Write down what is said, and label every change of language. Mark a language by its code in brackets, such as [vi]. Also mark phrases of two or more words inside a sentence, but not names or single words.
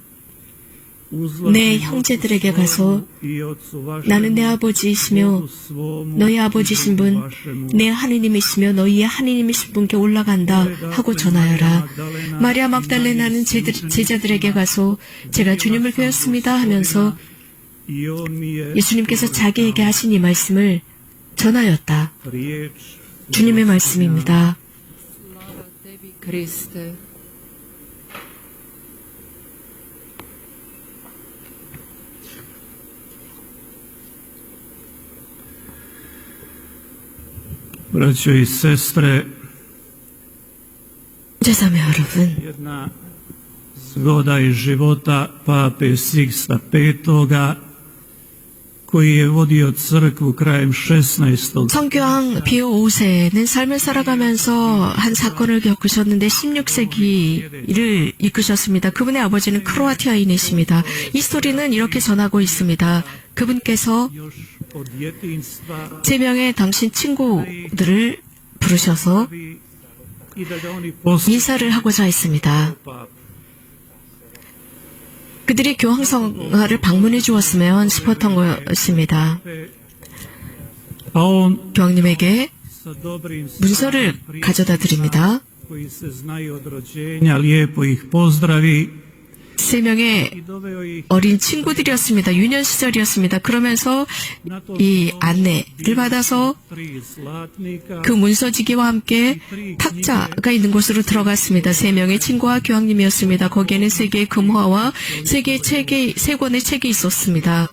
[ko] 내 형제들에게 가서 나는 내 아버지이시며 너희 아버지신 분, 내 하느님이시며 너희의 하느님이신 분께 올라간다 하고 전하여라. 마리아 막달레나는 제자들에게 가서 제가 주님을 뵈었습니다 하면서 예수님께서 자기에게 하신 이 말씀을 전하였다. 주님의 말씀입니다. [hr] Kriste. Braćo i sestre, [ko] 자자매 여러분, [hr] jedna zgoda iz života pape Siksta V, koji je vodio crkvu krajem 16. [ko] 성교황 비오 5세는 삶을 살아가면서 한 사건을 겪으셨는데 16세기를 이끄셨습니다. 그분의 아버지는 크로아티아인이십니다. 이 스토리는 이렇게 전하고 있습니다. 그분께서 [hr] od djetinjstva [ko] 3명의 당신 친구들을 부르셔서 [hr] i da ga oni posle [ko] 인사를 하고자 했습니다. 그들이 교황성화를 방문해 주었으면 싶었던 것입니다. [hr] a on [ko] 교황님에게 [hr] sa dobrim [ko] 문서를 가져다 드립니다. [hr] koji se znaju od rođenja lijepo ih pozdravi [ko] 3명의 [hr] i doveo ih [ko] 어린 친구들이었습니다. 유년 시절이었습니다. 그러면서 이 안내를 받아서 [hr] 3 zlatnika [ko] 그 문서지기와 함께 탁자가 있는 곳으로 들어갔습니다. 3명의 친구와 교황님이었습니다. 거기에는 3개의 금화와 3권의 책이 있었습니다.